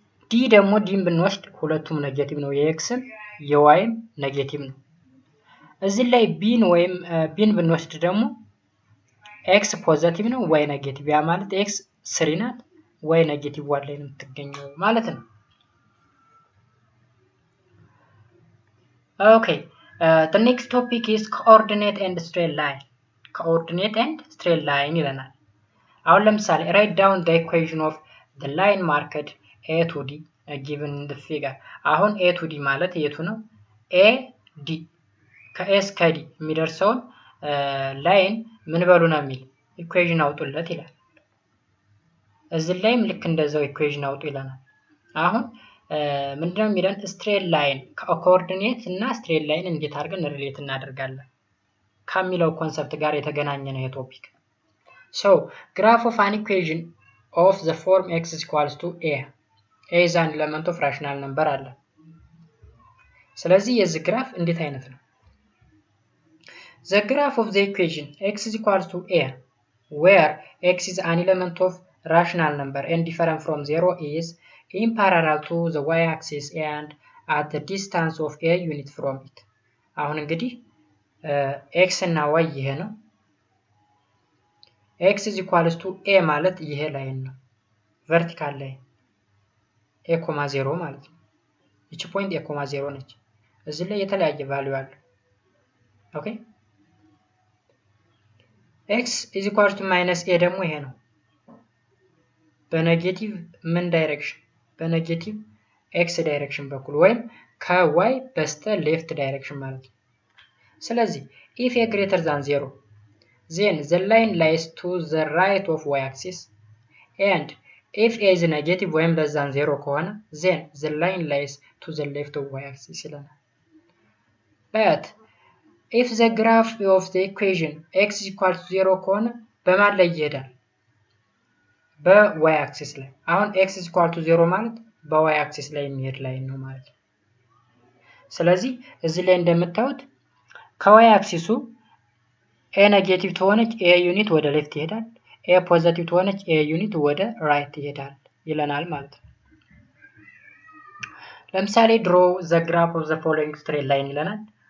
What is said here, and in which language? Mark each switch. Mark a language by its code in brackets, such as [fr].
[am] ዲ ደግሞ ዲን ብንወስድ ሁለቱም ኔጌቲቭ ነው። የኤክስም የዋይም ኔጌቲቭ ነው። እዚህ ላይ ቢን ብንወስድ ደግሞ ኤክስ ፖዚቲቭ ነው፣ ዋይ ኔጌቲቭ። ያ ማለት ኤክስ 3 ናት፣ ዋይ ኔጌቲቭ 1 ላይ ነው የምትገኘው ማለት ነው። ኦኬ [en] the next topic is coordinate and straight line. coordinate and straight line [am] ይለናል። አሁን ለምሳሌ [en] write down the equation of the line marked a to d given in the figure. [am] አሁን a to d ማለት የቱ ነው? a d ከኤስ ከዲ የሚደርሰውን ላይን ምን በሉ ነው የሚል ኢኩዌሽን አውጡለት ይላል። እዚህ ላይም ልክ እንደዛው ኢኩዌሽን አውጡ ይለናል። አሁን ምንድነው የሚለን? ስትሬት ላይን ኮኦርዲኔት እና ስትሬት ላይን እንዴት አድርገን ሪሌት እናደርጋለን ከሚለው ኮንሰፕት ጋር የተገናኘ ነው ይሄ ቶፒክ። [en] ሶ ግራፍ ኦፍ አን ኢኩዌሽን ኦፍ ዘ ፎርም x = a is an element of rational number [am] አለ። ስለዚህ የዚህ ግራፍ እንዴት አይነት ነው? [en] The graph of the equation x = a where x is an element of rational number and different from 0 is in parallel to the y-axis and at the distance of a unit from it. [am] አሁን እንግዲህ x እና y ይሄ ነው። x = a ማለት ይሄ ላይን ነው፣ ቨርቲካል ላይን a, 0 ማለት ነው። እቺ ፖይንት a, 0 ነች። እዚህ ላይ የተለያየ ቫልዩ አለ። ኦኬ x = -a ደግሞ ይሄ ነው። በኔጌቲቭ ምን ዳይሬክሽን? በኔጌቲቭ x ዳይሬክሽን በኩል ወይም ከy በስተ ሌፍት ዳይሬክሽን ማለት ነው። ስለዚህ [en] if a greater than 0 then the line lies to the right of y-axis and if a is negative ወይም less than 0 ከሆነ then the line lies to the left of y-axis ይለናል። but if the graph of the equation x = 0 [am] ከሆነ በማን ላይ ይሄዳል? በy axis ላይ። አሁን x = 0 ማለት በy axis ላይ የሚሄድ ላይን ነው ማለት ነው። ስለዚህ እዚህ ላይ እንደምታዩት ከy axis a ኔጌቲቭ ተሆነች a ዩኒት ወደ ሌፍት ይሄዳል፣ a ፖዚቲቭ ተሆነች a ዩኒት ወደ ራይት ይሄዳል ይለናል ማለት ነው። ለምሳሌ [en] draw the graph of the following straight line [am] ይለናል።